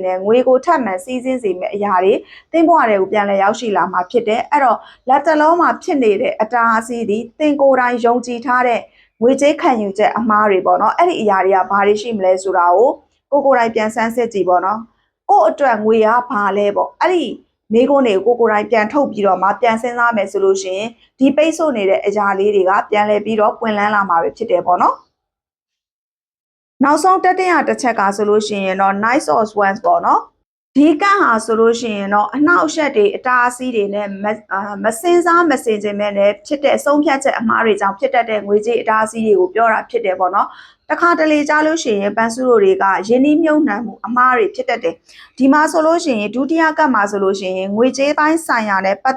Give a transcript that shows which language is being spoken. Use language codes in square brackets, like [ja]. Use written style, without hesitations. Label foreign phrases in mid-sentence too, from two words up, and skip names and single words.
[my] နဲ့ငွေကိုထပ်မံစီးဆင်းစေမယ့်အရာတွေတင်ဘွားတွေကိုပြန်လည်ရောက်ရှိလာမှာဖြစ်တယ်အဲ့တော့လက်တလုံးမှာဖြစ်နေတဲ့အတားအဆီးဒီတင်ကိုယ်တိုင်ယုံကြည်ထားတဲ့ငွေကြေးခံယူချက်အမှားတွေပေါ့နော်အဲ့ဒီအရာတွေကဘာတွေရှိမလဲဆိုတာကိုကိုယ်တိုင်ပြန်ဆန်းစစ်ကြည့်ပေါ့နော်ကို့အတွက်ငွေကဘာလဲပေါ့အဲ့ဒီမိကုန်းတွေကိုကိုယ်တိုင်ပြန်ထုတ်ပြီးတော့မှပြန်စဉ်းစားမယ်ဆိုလို့ရှိရင် ဒီပိတ်ဆို့နေတဲ့အရာလေးတွေကပြန်လဲပြီးတော့ပွင့်လန်းလာမှာပဲဖြစ်တယ်ပေါ့နော်နောက်ဆုံးတတိယတစ်ချက်ကဆိုလို့ရှိရင်တော့ [en] nice or swans [my] ပေါ့နော်ဒီကန့်ဟာဆိုလို့ရှိရင်တော့အနှောက်အယှက်တွေအတားအဆီးတွေနဲ့မစင်စားမစင်ကျင်မဲ့နဲ့ဖြစ်တဲ့အဆုံးဖြတ်ချက်အမှားတွေကြောင့် ဖြစ်တတ်တဲ့ငွေကြေးအတားအဆီးတွေကိုပြောတာဖြစ်တယ်ပေါ့နော်တခါတလေကြားလို့ရှိရင်ပန်းစုတို့တွေကယင်းနှီးမြုပ်နှံမှုအမှားတွေဖြစ်တတ်တယ်ဒီမှာဆိုလို့ရှိရင်ဒုတိယကတ်မှာဆိုလို့ရှိရင်ငွေကြေးပိုင်းဆိုင်ရာနဲ့ပတ်